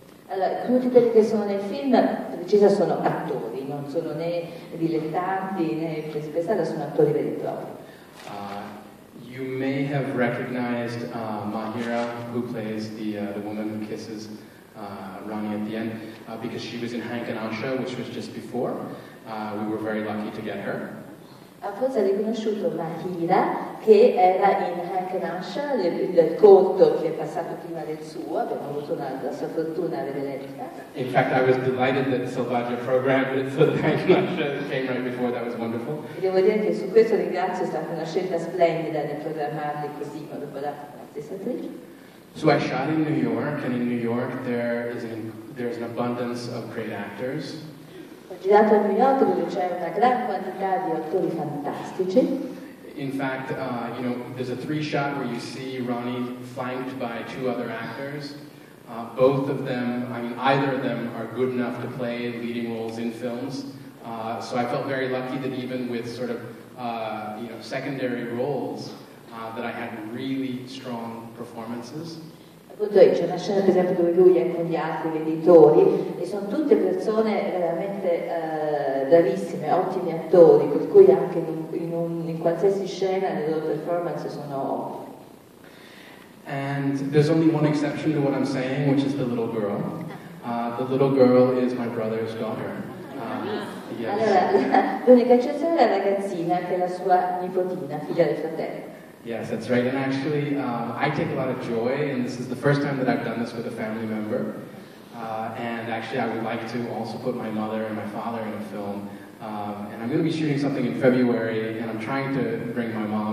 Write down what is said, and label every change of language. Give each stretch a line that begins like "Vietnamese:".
Italian: Allora, tutti quelli che sono nel film, precisa, sono attori, non sono né dilettanti né presi per strada, sono attori veri e propri.
English: You may have recognized Mahira, who plays the woman who kisses Rani at the end, because she was in Hank and Asha, which was just before. We were very lucky to get her.
Italian: Forse ha riconosciuto Mahira, che era in Hank and Asha, il corto che è passato prima del suo, abbiamo avuto la sua fortuna a vederla.
English: In fact, I was delighted that Salvaggio programmed it so that Hank and Asha came right before. That was wonderful.
Italian: E devo dire che su questo ringrazio, è stata una scelta splendida nel programmarli così, ma dopo la stessa attrice.
English: So I shot in New York, and in New York there's an abundance of great actors.
Italian: Ho girato a New York dove c'è una gran quantità di attori fantastici.
English: In fact, there's a 3-shot where you see Ronnie flanked by 2 other actors. Both of them, either of them are good enough to play leading roles in films. So I felt very lucky that even with sort of, secondary roles, that I had really strong performances.
Italian: Appunto c'è una scena per esempio dove lui è con gli altri venditori e sono tutte persone veramente bravissime, ottimi attori, per cui anche in qualsiasi scena le loro performance sono...
English: And there's only one exception to what I'm saying, which is the little girl. The little girl is my brother's daughter. Yes.
Italian: Allora, l'unica eccezione è la ragazzina che è la sua nipotina, figlia del fratello.
English: Yes, that's right. And actually, I take a lot of joy, and this is the first time that I've done this with a family member. And actually, I would like to also put my mother and my father in a film. And I'm going to be shooting something in February, and I'm trying to bring my mom